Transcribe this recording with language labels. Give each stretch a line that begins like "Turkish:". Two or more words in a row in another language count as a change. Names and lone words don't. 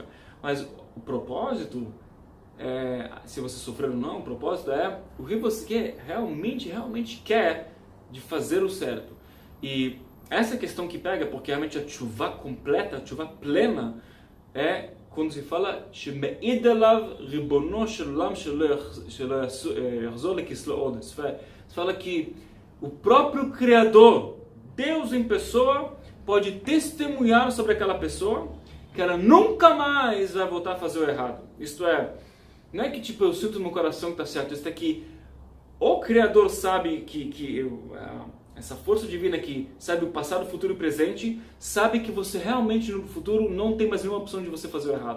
Portuguese: Mas o propósito, se você sofrer ou não, o propósito é o que você realmente quer de fazer o certo. E essa questão que pega, porque realmente a tshuva completa, a tshuva plena, é quando se fala
Hebrew: שמעיד עליו ריבונו של עולם שלא יחזור לכסלו עוד.
Portuguese: Se fala que o próprio Criador, Deus em pessoa, pode testemunhar sobre aquela pessoa que ela nunca mais vai voltar a fazer o errado. Isto é, não é que tipo eu sinto no meu coração que está certo, isto é que o Criador sabe essa força divina que sabe o passado, o futuro e o presente, sabe que você realmente no futuro não tem mais nenhuma opção de você fazer o errado.